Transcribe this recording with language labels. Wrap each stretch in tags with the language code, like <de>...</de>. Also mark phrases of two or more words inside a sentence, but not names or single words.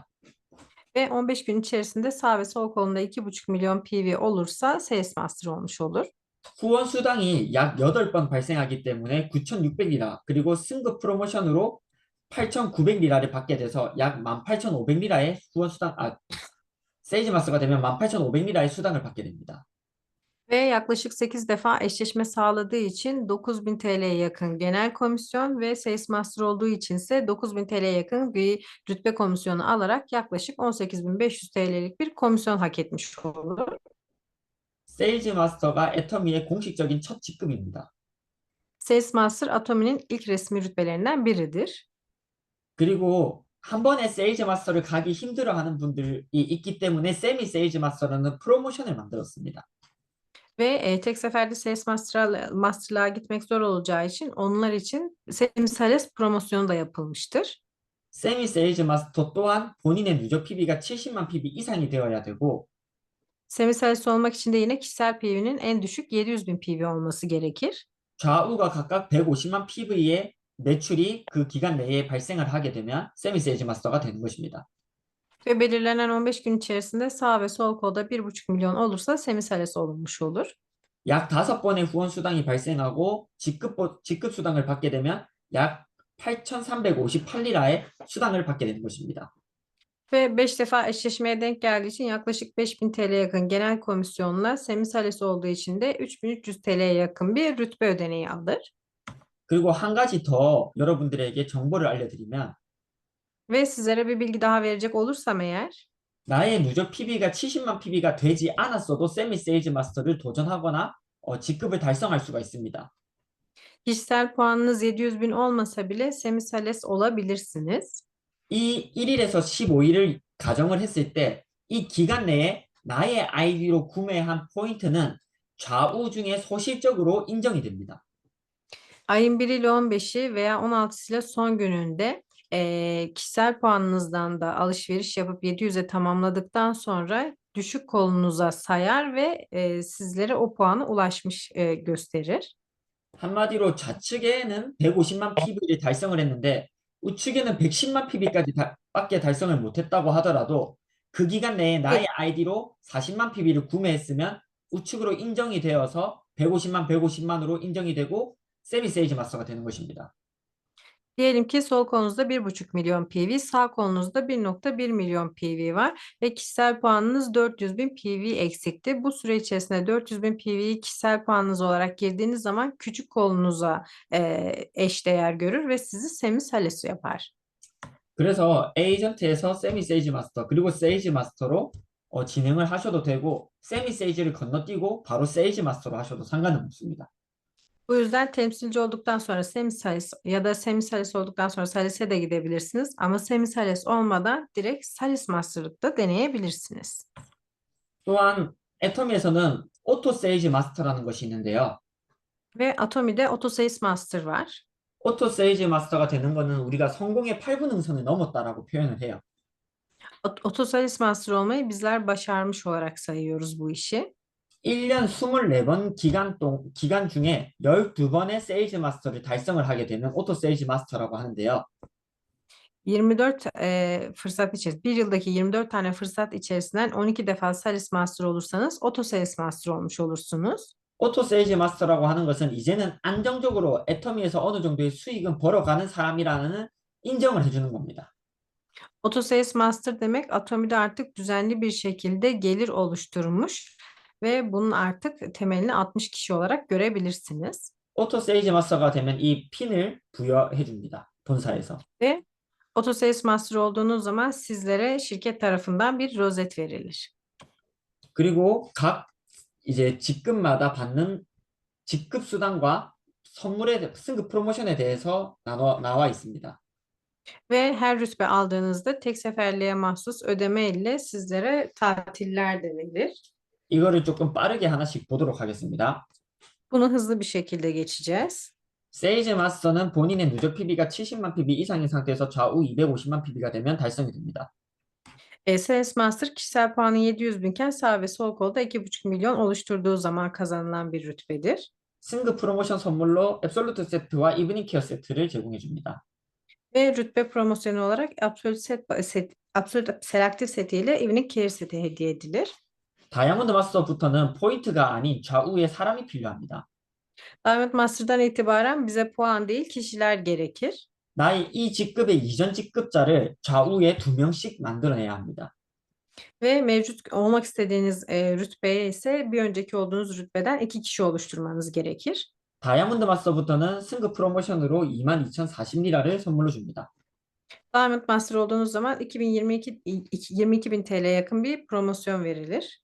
<tr>Ve 15 gün içerisinde sağ ve sol kolunda 2,5 milyon PV olursa Sales Master olmuş olur.</tr> <ko>후원 수당이 약 8번 발생하기 때문에 9,600리라, 그리고 승급 프로모션으로 8,900리라를 받게 돼서 약 18,500리라의 후원 수당, 세이지 마스가 되면 18,500리라의 수당을 받게 됩니다.</ko> <tr>Ve yaklaşık 8 defa eşleşme sağladığı için 9.000 TL'ye yakın genel komisyon ve Sales Master olduğu için ise 9.000 TL'ye yakın bir rütbe komisyonu alarak yaklaşık 18.500 TL'lik bir komisyon hak etmiş olur.</tr> <ko>세일즈 마스터가 애터미의 공식적인 첫 직급입니다.</ko> <tr>Sales Master Atomi'nin ilk resmi rütbelerinden biridir.</tr> <ko>그리고 한 번에 세일즈 마스터를 가기 힘들어하는 분들이 있기 때문에 세미 세일즈 마스터라는 프로모션을 만들었습니다.</ko> <tr>Ve tek seferde Sales Master'lığa gitmek zor olacağı için onlar için Sales promosyonu da yapılmıştır.</tr> <ko>세미 세일즈 마스터 또한 본인의 누적 PB가 70만 PB 이상이 되어야 되고</ko> <tr>Sales olmak için de yine kişisel PV'nin en düşük 700.000 PV olması gerekir.</tr> <ko>좌우가 각각 150만 PV의 매출이 그 기간 내에 발생을 하게 되면 세미 세일즈 마스터가 되는 것입니다.</ko> <tr>Ve belirlenen 15 gün içerisinde sağ ve sol kolda 1,5 milyon olursa Sales olunmuş olur.</tr> <ko>약 5번의 후원 수당이 발생하고 직급 수당을 받게 되면 약 8,358리라의 수당을 받게 되는 것입니다.</ko> <tr>Ve 5 defa eşleşmeye denk geldiği için yaklaşık 5.000 TL'ye yakın genel komisyonla Sales olduğu için de 3.300 TL'ye yakın bir rütbe ödeneği alır.</tr> <ko>그리고 한 가지 더 여러분들에게 정보를 알려드리면</ko> <tr>Ve sizlere bir bilgi daha verecek olursam eğer</tr> <ko>나의 누적 PB가 70만 PB가 되지 않았어도 세미 세일즈 마스터를 도전하거나 직급을 달성할 수가 있습니다.</ko> <tr>kişisel puanınız 700.000 olmasa bile Sales olabilirsiniz.</tr> <ko>이 1일에서 15일을 가정을 했을 때 이 기간 내에 나의 아이디로 구매한 포인트는 좌우 중에 소실적으로 인정이 됩니다.</ko> <tr>Ayın 1 ile 15'i veya 16'sı ile son gününde kişisel puanınızdan da alışveriş yapıp 700'e tamamladıktan sonra düşük kolunuza sayar ve sizlere o puana ulaşmış gösterir.</tr> <ko>한마디로 좌측에는 150만 PB를 달성을 했는데 우측에는 110만 PB까지 밖에 달성을 못했다고 하더라도 그 기간 내에 나의 아이디로 40만 PB를 구매했으면 우측으로 인정이 되어서 150만으로 인정이 되고 세미 세이지 마스터가 되는 것입니다.</ko> <tr>Diyelim ki sol kolunuzda 1,5 milyon PV, sağ kolunuzda 1,1 milyon PV var ve kişisel puanınız 400.000 PV eksikti. Bu süre içerisinde 400.000 PV'yi kişisel puanınız olarak girdiğiniz zaman küçük kolunuza eşdeğer görür ve sizi Sales yapar.</tr> <ko>그래서 에이전트에서 세미 세이지 마스터 그리고 세이지 마스터로 진행을 하셔도 되고 세미 세이지를 건너뛰고 바로 세이지 마스터로 하셔도 상관은 없습니다.</ko> <tr>Bu yüzden temsilci olduktan sonra semisalis ya da semisalis olduktan sonra salise de gidebilirsiniz. Ama semisalis olmadan direkt salis masterlıkta deneyebilirsiniz.</tr> <ko>또한 애터미에서는 오토 세이지 마스터라는 것이 있는데요.</ko> <tr>Ve Atomi'de Autosales Master var.</tr> <ko>오토 세이지 마스터가 되는 것은 우리가 성공의 8분 능선을 넘었다라고 표현을 해요.</ko> <tr>Autosales Master olmayı bizler başarmış olarak sayıyoruz bu işi.</tr> <ko>1년 24번 기간 중에 12번의 세이지 마스터를 달성을 하게 되면 오토 세이지 마스터라고 하는데요.</ko> <tr>24 fırsat içerisinde, bir yıldaki 24 tane fırsat içerisinden 12 defa Sales Master olursanız Autosales Master olmuş olursunuz.</tr> <ko>오토 세이지 마스터라고 하는 것은 이제는 안정적으로 애터미에서 어느 정도의 수익은 벌어가는 사람이라는 인정을 해주는 겁니다.</ko> <tr>Autosales Master demek Atomi'de artık düzenli bir şekilde gelir oluşturmuş ve bunun artık temelini atmış kişi olarak görebilirsiniz.</tr> <ko>오토 세이지 마스터가 되면 이 핀을 부여해 줍니다. 본사에서.</ko> <tr>Ve Autosales Master olduğunuz zaman sizlere şirket tarafından bir rozet verilir.</tr> <ko>그리고 각 이제 직급마다 받는 직급 수당과 선물의 승급 프로모션에 대해서 나와 있습니다.</ko> <tr>Ve her rütbe aldığınızda tek seferliğe mahsus ödeme ile sizlere tatiller de verilir.</tr> <ko>이거를 조금 빠르게 하나씩 보도록 하겠습니다.</ko> <tr>Bunu hızlı bir şekilde geçeceğiz.</tr> <ko>세이지 마스터는 본인의 누적 PB가 70만 PB 이상인 상태에서 좌우 250만 PB가 되면 달성이 됩니다.</ko> <tr>Sales Master kişisel puanı 700 binken sağ ve sol kolda 2,5 milyon oluşturduğu zaman kazanılan bir rütbedir.</tr> <ko>승급 프로모션 선물로 앱솔루트 세트와 이브닝 케어 세트를 제공해 줍니다.</ko> <tr>Ve rütbe promosyonu olarak Absolute Selective seti ile Evening Care seti hediye edilir.</tr> <ko>다이아몬드 마스터부터는 포인트가 아닌 좌우에 사람이 필요합니다.</ko> <tr>Diamond Master'dan itibaren bize puan değil kişiler gerekir.</tr> <ko>나의 이 직급의 이전 직급자를 좌우에 2명씩 만들어내야 합니다.</ko> <tr>Ve mevcut olmak istediğiniz rütbeye ise bir önceki olduğunuz rütbeden 2 kişi oluşturmanız gerekir.</tr> <ko>다이아몬드 마스터부터는 승급 프로모션으로 22,040리라를 선물로 줍니다.</ko> <tr>Diamond Master olduğunuz zaman 22 bin TL'ye yakın bir promosyon verilir.</tr>